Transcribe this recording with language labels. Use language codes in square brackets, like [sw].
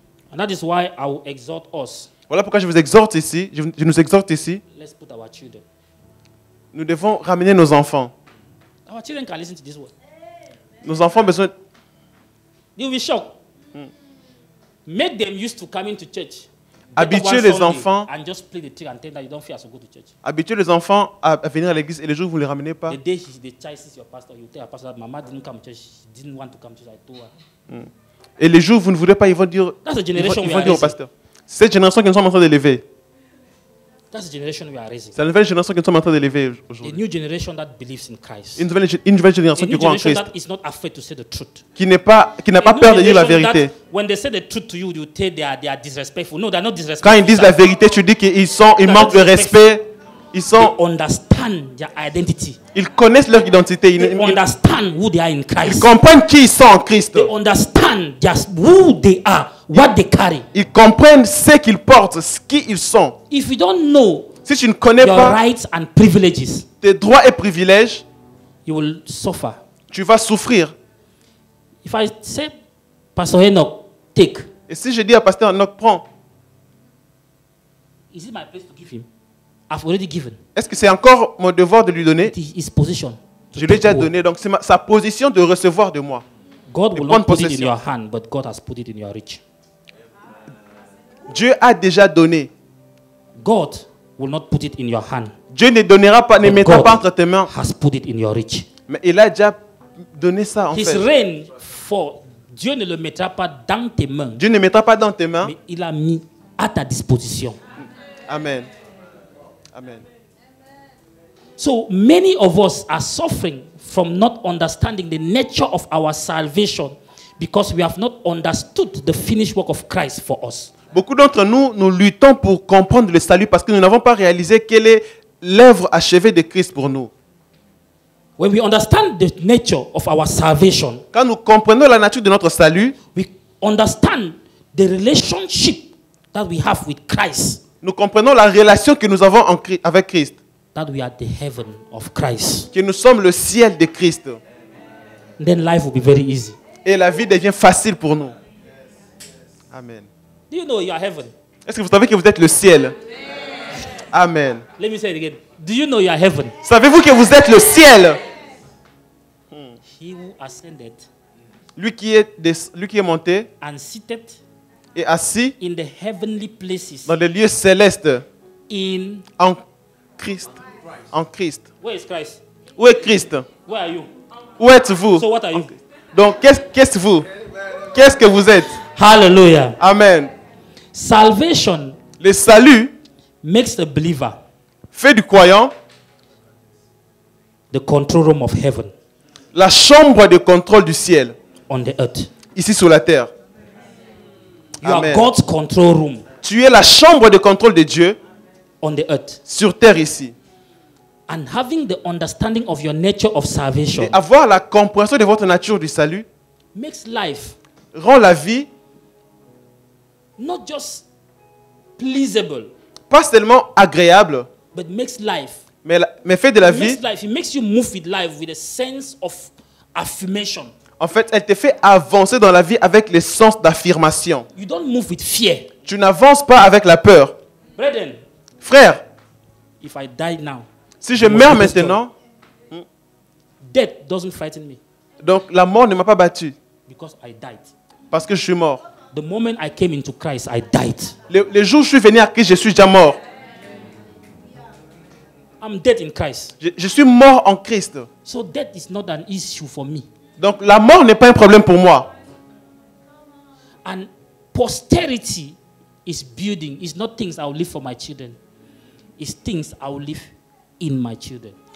[en] And that is why I will exhort us. [fr] Voilà pourquoi je vous exhorte ici, je nous exhorte ici. [en] Let's put our children. [fr] Nous devons ramener nos enfants. [en] Our children can listen to this word. [fr] Nos enfants ont besoin. [en] They will be shocked. Make them used to coming to church. [fr] Habituez les enfants. [en] And just play the trick and tell that you don't fear to go to church. [fr] Habituez les enfants à venir à l'église et les jours où vous ne les ramenez pas. [en] The day the child sees your pastor, you tell your pastor that Mama didn't come to church, she didn't want to come to church. I told her. [fr] Et les jours où vous ne voulez pas, ils vont dire, ils vont dire au pasteur. Cette génération que nous sommes en train d'élever. [en] That's the generation we are raising. [fr] C'est la nouvelle génération que nous sommes en train d'élever aujourd'hui. [en] A new generation that believes in Christ. [fr] Une nouvelle génération qui croit en Christ. [en] That is not afraid to say the truth. [fr] Qui n'a pas peur de dire la vérité. [en] When they say the truth to you, you say they are disrespectful. No, they are not disrespectful. [fr] Quand ils disent la vérité, tu dis qu'ils manquent de respect. Ils [en] understand their identity. [fr] Ils connaissent leur identité. [en] They understand who they are in Christ. [fr] Ils comprennent qui ils sont en Christ. [en] They understand just who they are, what they carry. [fr] Ils comprennent ce qu'ils portent, ce qu'ils sont. [en] If you don't know [fr] si tu ne connais [en] your [fr] pas [en] rights and privileges, [fr] tes droits et privilèges, [en] you will suffer. [fr] Tu vas souffrir. [en] If I say, Pastor Enoch, take. [fr] Et si je dis à Pasteur Enoch, prends. [en] Is it my place to give him? I've already given. [fr] Est-ce que c'est encore mon devoir de lui donner? [en] His position. [fr] Je lui ai déjà donné, donc c'est sa position de recevoir de moi. [en] God will not put it in your hand, but God has put it in your reach. [fr] Dieu a déjà donné. [en] God will not put it in your hand. [fr] Dieu ne donnera pas, ne mettra pas entre tes mains. [en] Has put it in your reach. [fr] Mais il a déjà donné ça en fait. [en] His reign for [fr] Dieu ne le mettra pas dans tes mains. Dieu ne mettra pas dans tes mains. Mais il a mis à ta disposition. Amen. Amen. [en] So many of us are suffering from not understanding the nature of our salvation because we have not understood the finished work of Christ for us. [fr] Beaucoup d'entre nous, nous luttons pour comprendre le salut parce que nous n'avons pas réalisé quelle est l'œuvre achevée de Christ pour nous. [en] When we understand the nature of our salvation, [fr] quand nous comprenons la nature de notre salut, [en] we understand the relationship that we have with Christ. [fr] Nous comprenons la relation que nous avons avec Christ. [en] That we are the heaven of Christ. [fr] Que nous sommes le ciel de Christ. [en] Then life will be very easy. [fr] Et la vie devient facile pour nous. Amen. [en] Do you know you are heaven? [fr] Est-ce que vous savez que vous êtes le ciel? Amen. [en] Let me say it again. Do you know you are heaven? [fr] Savez-vous que vous êtes le ciel? [en] He who ascended. [fr] Lui qui est monté. [en] And seated. [fr] Et assis. [en] In the heavenly places. [fr] Dans les lieux célestes. En Christ. En Christ. [en] Where is Christ? [fr] Où est Christ? [en] Where are you? [fr] Où êtes-vous? [en] So what are you? [fr] Donc qu'est-ce vous? Qu'est-ce que vous êtes? Hallelujah. Amen. [en] Salvation. [fr] Le salut [en] makes the believer [fr] fait du croyant [en] the control room of heaven. [fr] La chambre de contrôle du ciel. [en] On the earth. [fr] Ici sur la terre. [en] You Amen. Are God's control room. [fr] Tu es la chambre de contrôle de Dieu. [en] On the earth. [fr] Sur terre ici. [en] And having the understanding of your nature of salvation. [fr] Et avoir la compréhension de votre nature du salut. [en] Makes life. [fr] Rend la vie. [en] Not just pleasable. [fr] Pas seulement agréable. [en] But makes life. [fr] Mais fait de la vie. [en] Makes life. It makes you move with life with a sense of affirmation. [fr] En fait, elle te fait avancer dans la vie avec le sens d'affirmation. [en] You don't move with fear. [fr] Tu n'avances pas avec la peur. [en] Brethren, [fr] frère, [en] if I die now, [fr] si je meurs maintenant, [en] death doesn't frighten me. [fr] Donc la mort ne m'a pas battu. [en] Because I died. [fr] Parce que je suis mort. [en] The moment I came into Christ, I died. [fr] Le jour où je suis venu à Christ, je suis déjà mort. [en] I'm dead in Christ. [fr] Je suis mort en Christ. [en] So death is not an issue for me. [fr] Donc la mort n'est pas un problème pour moi. [en] And posterity is building. It's not things I will leave for my children. It's things I will leave in my children.